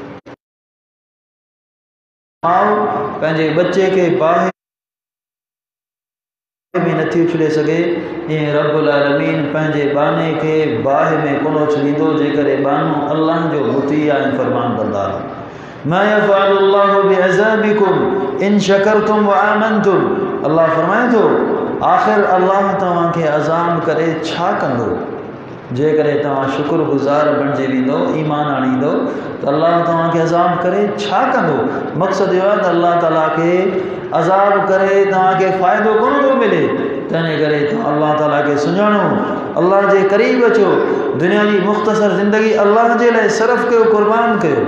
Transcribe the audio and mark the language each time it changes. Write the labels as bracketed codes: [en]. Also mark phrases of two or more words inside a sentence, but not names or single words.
[sd] माउ पंहिंजे बच्चे खे बाहि में नथी उछले सघे, ईअं रब्बुल आलमीन पंहिंजे बाने खे बाहि में कोन छॾींदो जेकॾहिं बानो अल्लाह जो मुती ऐं फरमान बरदार आहे। [ar] ما يفعل الله بعذابكم إن شكرتم وآمنتم. [sd] अल्लाह फरमाए थो आख़िर अल्लाह तव्हांखे अज़ाब करे छा कंदो जेकॾहिं तव्हां शुक्रगुज़ार बणिजी वेंदो, ईमान आणींदो त अल्लाह तव्हांखे अज़ाब करे छा कंदो। मक़सदु इहो आहे त अल्लाह ताला खे अज़ाब करे तव्हांखे फ़ाइदो कोन थो मिले, तंहिंजे करे तव्हां अल्लाह ताला खे सुञाणो, अल्लाह जे क़रीब अचो, दुनिया जी मुख़्तसर ज़िंदगी अल्लाह जे लाइ सर्फ़ कयो, क़ुर्बान कयो।